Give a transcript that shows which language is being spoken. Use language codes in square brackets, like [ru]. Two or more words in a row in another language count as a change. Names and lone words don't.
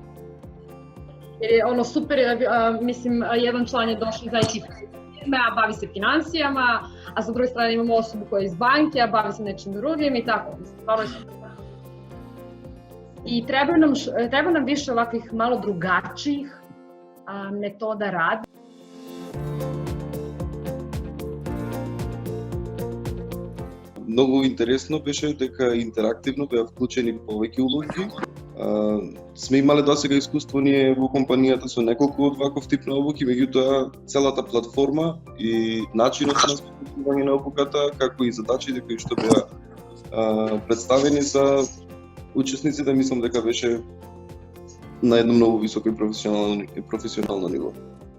[hr] Jer je super, mislim, jedan član je došao iz IT firme, a bavi se financijama, a sa druge strane imamo osobu koja je iz banke, a bavi se nečim drugim i tako. Stvarno je super. I treba nam više ovakvih malo drugačijih metoda rada. [mk] Многу интересно беше дека интерактивно беа вклучени повеќе улоги. Сме имале досега искуство ние во компанијата со неколку од ваков тип на обуки, меѓутоа целата платформа и начинот на спроведување на обуката, како и задачите кои што беа представени за учесниците, мислам дека беше на едно многу високо и професионално ниво.